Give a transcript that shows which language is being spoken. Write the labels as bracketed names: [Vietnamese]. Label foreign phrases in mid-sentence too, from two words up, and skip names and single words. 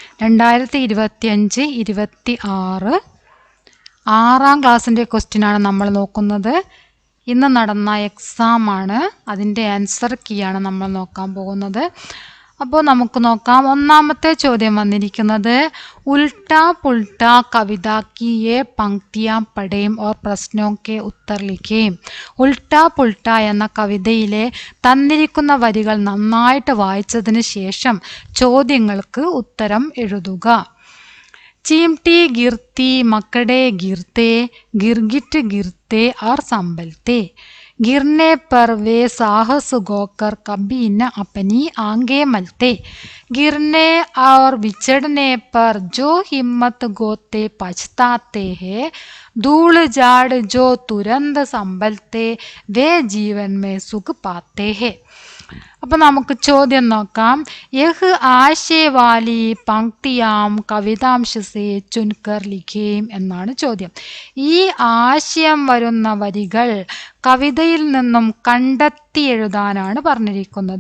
[Malayalam] 2025-26 6ാം ക്ലാസ്സിൻ്റെ ക്വസ്റ്റ്യനാണ് നമ്മൾ നോക്കുന്നത്. ഇന്ന് നടന്ന എക്സാമാണ്, അതിൻ്റെ [English] answer key [Malayalam] ആണ് നമ്മൾ നോക്കാൻ പോകുന്നത്. അപ്പോൾ നമുക്ക് നോക്കാം. ഒന്നാമത്തെ ചോദ്യം വന്നിരിക്കുന്നത്, ഉൽട്ടാ പുൽട്ടാ കവിത [Hindi] की ये पंक्तियां पढ़ें और प्रश्नों के उत्तर लिखें. [Malayalam] ഉൽട്ടാ പുൽട്ടാ എന്ന കവിതയിലെ തന്നിരിക്കുന്ന വരികൾ നന്നായിട്ട് വായിച്ചതിന് ശേഷം ചോദ്യങ്ങൾക്ക് ഉത്തരം എഴുതുക. [Hindi] चीमटी गिरती मकड़े गिरते गिरगिट गिरते और संभलते. गिरने पर वे साहस गोकर कभी न अपनी आंखें मलते. गिरने और बिछड़ने पर जो हिम्मत गोते पछताते हैं. धूल झाड़ जो तुरंत संभलते वे जीवन में सुख पाते हैं. [Malayalam] അപ്പോൾ നമുക്ക് ചോദ്യം നോക്കാം. [Hindi] यह आशय वाली पंक्तियाँ कवितांश से चुनकर लिखें [Malayalam] എന്നാണ് ചോദ്യം. ഈ ആശയം വരുന്ന വരികൾ കവിതയിൽ നിന്നും കണ്ടെത്തി എഴുതാനാണ് പറഞ്ഞിരിക്കുന്നത്.